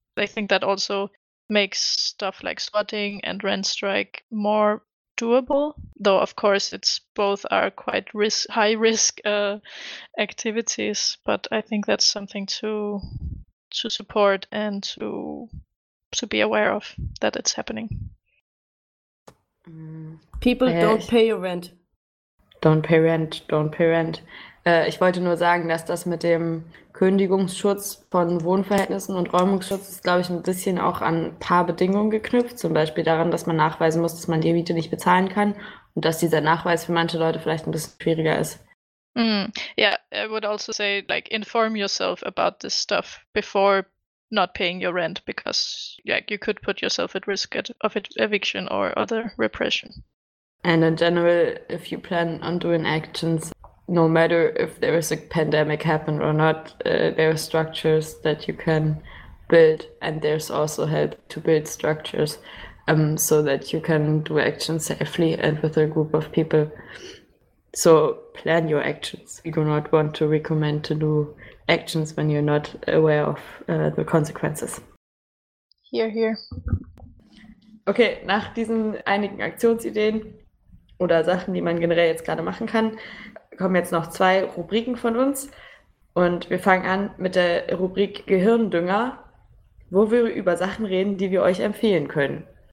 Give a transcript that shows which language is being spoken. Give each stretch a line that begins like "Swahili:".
English: I think that also makes stuff like squatting and rent strike more doable, though of course it's both are quite high risk activities, but I think that's something to support and to be aware of that it's happening. People don't pay rent.
German: Ich wollte nur sagen, dass das mit dem Kündigungsschutz von Wohnverhältnissen und Räumungsschutz ist, glaube ich, ein bisschen auch an ein paar Bedingungen geknüpft. Zum Beispiel daran, dass man nachweisen muss, dass man die Miete nicht bezahlen kann und dass dieser Nachweis für manche Leute vielleicht ein bisschen schwieriger ist.
English: Yeah, I would also say, like, inform yourself about this stuff before not paying your rent, because like, you could put yourself at risk of eviction or other repression. And in general, if you plan on doing actions, no matter if there is a pandemic happened or not, there are structures that you can build, and there's also help to build structures so that you can do actions safely and with a group of people. So plan your actions. You do not want to recommend to do actions when you're not aware of the consequences. Hear, hear.
German: Okay, nach diesen einigen Aktionsideen oder Sachen, die man generell jetzt gerade machen kann, kommen jetzt noch zwei Rubriken von uns und wir fangen an mit der Rubrik Gehirndünger, wo wir über Sachen reden, die wir euch empfehlen können.